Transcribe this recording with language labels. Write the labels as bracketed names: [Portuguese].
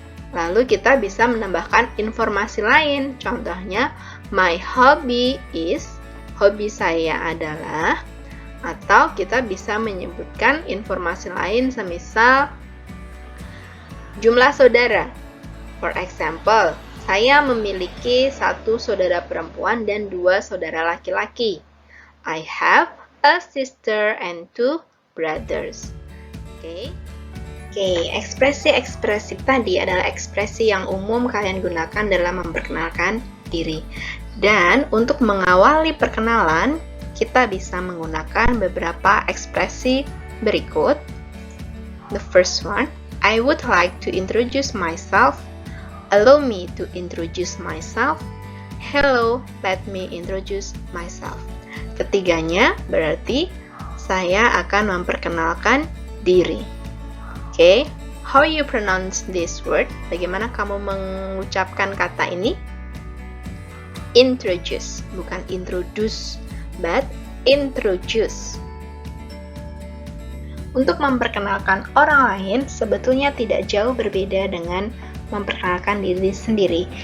[Indonesian] Lalu kita bisa menambahkan informasi lain. Contohnya, [English] my hobby is, [Indonesian] hobi saya adalah, atau kita bisa menyebutkan informasi lain semisal jumlah saudara. [English] For example, [Indonesian] saya memiliki 1 saudara perempuan dan 2 saudara laki-laki. [English] I have a sister and 2 brothers. [Indonesian] Oke, ekspresi-ekspresi tadi adalah ekspresi yang umum kalian gunakan dalam memperkenalkan diri. Dan untuk mengawali perkenalan, kita bisa menggunakan beberapa ekspresi berikut. [English] The first one, I would like to introduce myself. Allow me to introduce myself. Hello, let me introduce myself. [Indonesian] Ketiganya berarti saya akan memperkenalkan diri. [English] Oke, how you pronounce this word? [Indonesian] Bagaimana kamu mengucapkan kata ini? Introduce, bukan introduce, [English] but introduce. [Indonesian] Untuk memperkenalkan orang lain, sebetulnya tidak jauh berbeda dengan memperkenalkan diri sendiri.